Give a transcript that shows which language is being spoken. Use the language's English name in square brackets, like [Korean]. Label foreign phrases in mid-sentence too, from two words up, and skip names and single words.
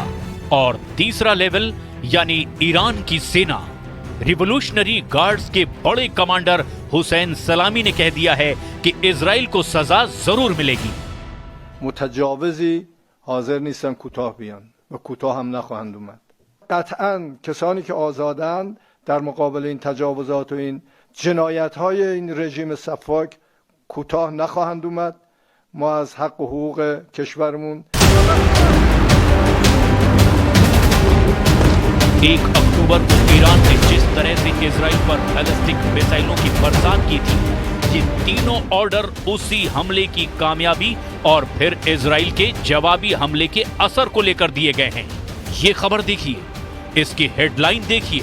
[Hindi] और तीसरा लेवल यानी ईरान की सेना, [English] Revolutionary Guards [Hindi] के बड़े कमांडर हुसैन सलामी ने कह दिया है कि इजराइल को सजा जरूर मिलेगी। [Persian] متجاوزی حاضر نیستن کوتاه بیان و کوتاه هم نخواهند اومد. قطعاً کسانی که آزادند در مقابل این تجاوزات و این جنایت‌های این رژیم سفاک کوتاه نخواهند اومد. ما از حق و حقوق کشورمون [Hindi] 1 अक्टूबर को ईरान ने जिस तरह से इजराइल पर बैलिस्टिक मिसाइलों की बरसात की थी, ये तीनों ऑर्डर उसी हमले की कामयाबी और फिर इजराइल के जवाबी हमले के असर को लेकर दिए गए हैं। ये खबर देखिए, इसकी हेडलाइन देखिए।